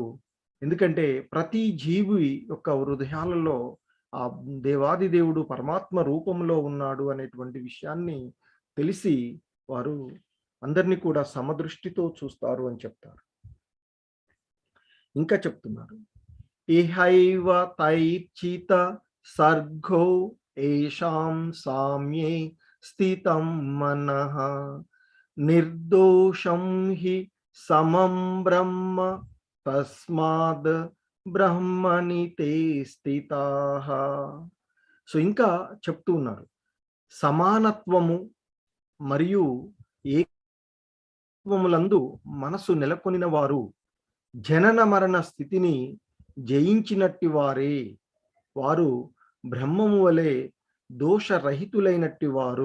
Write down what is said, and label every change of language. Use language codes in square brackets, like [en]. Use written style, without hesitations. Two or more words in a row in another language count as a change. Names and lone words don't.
[te] ఎందుకంటే ప్రతి జీవి యొక్క హృదయాలలో ఆ దేవాది దేవుడు పరమాత్మ రూపంలో ఉన్నాడు అనేటువంటి విషయాన్ని తెలిసి వారు అందరిని కూడా సమదృష్టితో చూస్తారు అని చెప్తారు. ఇంకా చెప్తున్నారు. [sa] ఇహైవ తైర్చిత సర్గో ఏషాం సామ్యే స్థితం మనః నిర్దోషం హి సమం బ్రహ్మ తస్మాద్ బ్రహ్మణి తే స్థితాః. [te] సో, ఇంకా చెప్తూ ఉన్నారు. సమానత్వము మరియు ఏకత్వములందు మనసు నెలకొనిన వారు జనన మరణ స్థితిని జయించినట్టి వారే. వారు బ్రహ్మము వలె దోషరహితులైనట్టి వారు.